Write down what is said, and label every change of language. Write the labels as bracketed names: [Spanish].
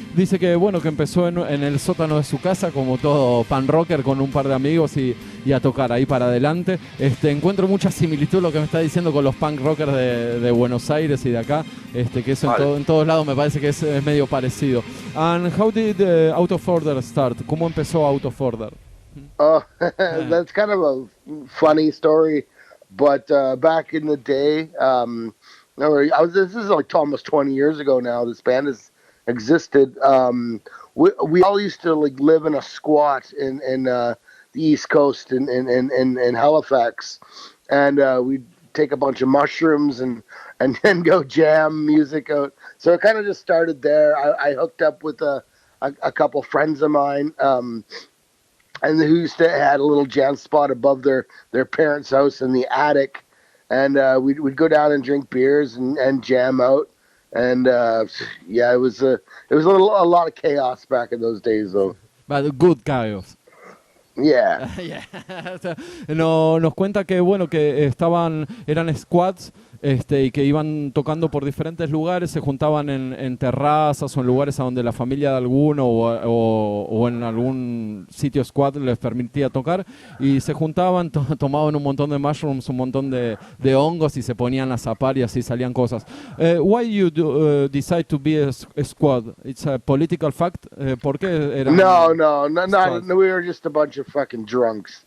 [Spanish] Dice que bueno, que empezó en el sótano de su casa como todo punk rocker con un par de amigos y a tocar ahí para adelante. Encuentro mucha similitud lo que me está diciendo con los punk rockers de Buenos Aires y de acá, que eso en todos lados me parece que es medio parecido. [English] And how did Out of Order start? [Spanish] ¿Cómo empezó Out of Order? [English] That's kind of a funny story, but back in the day, this is like almost 20 years ago now. This band has existed. We all used to like live in a squat in the East Coast in Halifax, and we'd take a bunch of mushrooms and then go jam music out. So it kind of just started there. I hooked up with a couple friends of mine, and who used to had a little jam spot above their parents' house in the attic. And we'd go down and drink beers and jam out, and it was a lot of chaos back in those days, though. But good chaos. Yeah. [Spanish] Nos cuenta que bueno, que eran squads y que iban tocando por diferentes lugares, se juntaban en terrazas o en lugares a donde la familia de alguno o en algún sitio squad les permitía tocar, y se juntaban, tomaban un montón de mushrooms, un montón de hongos y se ponían a zapar y así salían cosas. [English] Why you decide to be a squad? It's a political fact? [Spanish] ¿Por qué eran [English] No, we were just a bunch of fucking drunks.